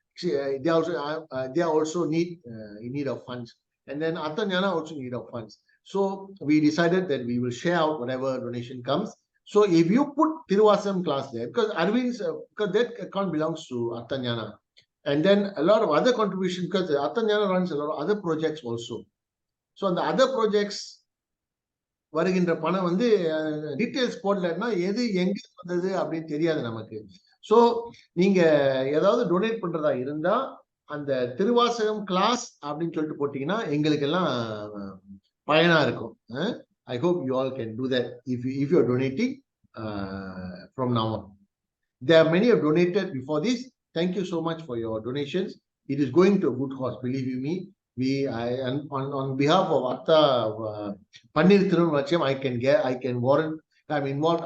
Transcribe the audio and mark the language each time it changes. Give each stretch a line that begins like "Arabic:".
English: They are also in need of funds, and then Artha Nyana also in need of funds. So we decided that we will share out whatever donation comes. So if you put Thiruvasagam class there, because Arvind's, because that account belongs to Artha Nyana, and then a lot of other contributions, because Artha Nyana runs a lot of other projects also. So on the other projects,
Tamil: வருகின்ற பணம் வந்து details போடலன்னா எது எங்க வந்தது அப்படின்னு தெரியாது நமக்கு. ஸோ நீங்க ஏதாவது டொனேட் பண்றதா இருந்தா அந்த திருவாசகம் கிளாஸ் அப்படின்னு சொல்லிட்டு போட்டீங்கன்னா எங்களுக்கு எல்லாம் பயனா இருக்கும்.
English: I hope you all can do that if you are donating from now on. There are many who have donated before this. Thank you so much for your donations. It is going to a good cause, believe you me. On behalf of Artha Panniru Thirunmalai, I can warrant, I'm involved.